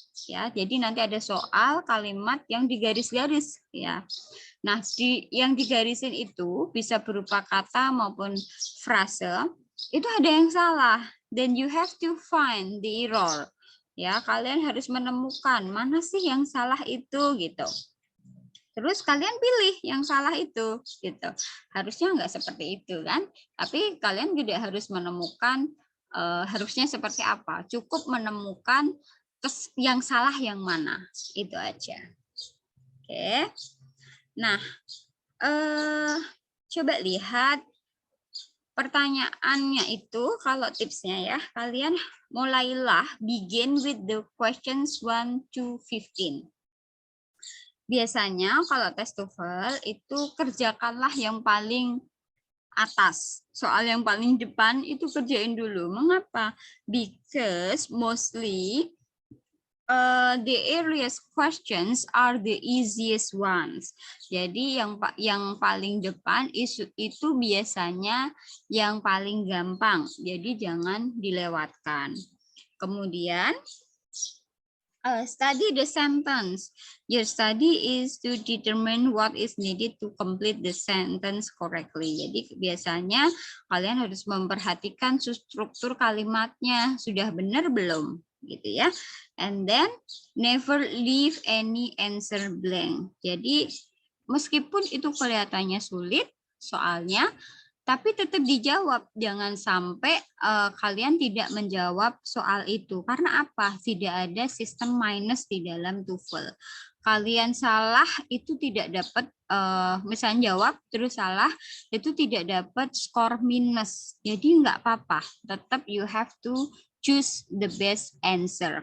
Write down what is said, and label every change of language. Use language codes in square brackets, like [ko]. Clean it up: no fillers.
[id] Ya, jadi nanti ada soal kalimat yang digaris-garis ya. Nah, yang digarisin itu bisa berupa kata maupun frase. Itu ada yang salah. [en] Then you have to find the error. [id] Ya, kalian harus menemukan mana sih yang salah itu gitu. Terus kalian pilih yang salah itu gitu. Harusnya nggak seperti itu kan? Tapi kalian juga harus menemukan harusnya seperti apa. Cukup menemukan yang salah yang mana. Itu aja. Oke. Nah, coba lihat pertanyaannya itu, kalau tipsnya ya, kalian mulailah begin with the questions 1 to 15. Biasanya kalau tes TOEFL itu kerjakanlah yang paling atas. Soal yang paling depan itu kerjain dulu. Mengapa? [en] Because mostly the earliest questions are the easiest ones. [id] Jadi yang paling depan itu biasanya yang paling gampang. Jadi jangan dilewatkan. Kemudian study the sentence. [en] Your study is to determine what is needed to complete the sentence correctly. [id] Jadi biasanya kalian harus memperhatikan struktur kalimatnya. Sudah benar belum? Gitu ya. And then never leave any answer blank. Jadi meskipun itu kelihatannya sulit soalnya, tapi tetap dijawab. Jangan sampai kalian tidak menjawab soal itu. Karena apa? Tidak ada sistem minus di dalam TOEFL. Kalian salah itu tidak dapat, misalnya jawab terus salah, itu tidak dapat skor minus. Jadi nggak apa-apa. [en] Tetap you have to choose the best answer.